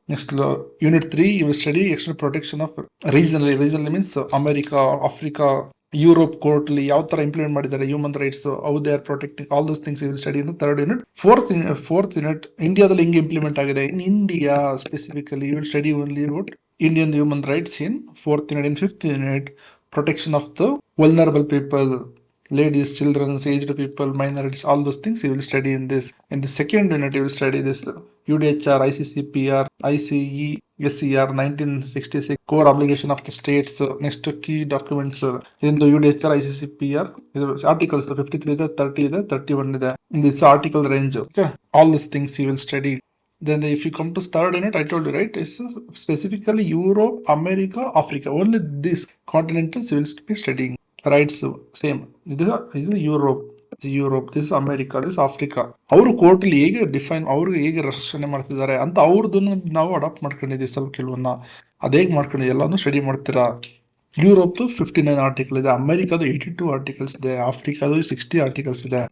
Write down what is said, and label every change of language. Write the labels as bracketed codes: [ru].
[en] next unit 3 you will study external protection of region means America, Africa, Europe court [kn] ಅಲ್ಲಿ ಯಾವ ತರ implement ಮಾಡಿದ್ದಾರೆ [en] Human rights, how they are protecting all those things you will study in the third unit. Fourth unit [kn] ಇಂಡಿಯಾದಲ್ಲಿ ಹೆಂಗೆ implement ಆಗಿದೆ, [en] In India specifically you will study only about Indian human rights in fourth unit. In fifth unit protection of the vulnerable people, ladies, children, aged people, minorities, all those things you will study in this. In the second unit, you will study this UDHR, ICCPR, ICE, SCR 1966, core obligation of the states. Next key documents in the UDHR, ICCPR, articles [kn] 53 ಇದೆ, 30 ಇದೆ, 31 ಇದೆ. [en] In this article range, okay, all these things you will study. Then if you come to third unit, I told you, right, it's specifically Europe, America, Africa, only these continentals you will be studying. Rights same. ಇದು Europe, this America, this Africa. [kn] ಅವರು ಕೋರ್ಟಲ್ಲಿ ಹೇಗೆ ಅವ್ರಿಗೆ ಹೇಗೆ ರಕ್ಷಣೆ ಮಾಡ್ತಿದ್ದಾರೆ ಅಂತ ಅವ್ರದನ್ನು ನಾವು ಅಡಾಪ್ಟ್ ಮಾಡ್ಕೊಂಡಿದ್ದೀವಿ. ಸ್ವಲ್ಪ ಕೆಲವನ್ನ ಅದು ಹೇಗೆ ಮಾಡ್ಕೊಂಡಿದ್ದೀವಿ ಎಲ್ಲಾನು ಸ್ಟಡಿ ಮಾಡ್ತೀರಾ. ಯುರೋಪ್ದು 59 ಆರ್ಟಿಕಲ್ ಇದೆ, ಅಮೆರಿಕಾದು 82 ಆರ್ಟಿಕಲ್ಸ್ ಇದೆ, ಆಫ್ರಿಕಾದು 60 ಆರ್ಟಿಕಲ್ಸ್ ಇದೆ.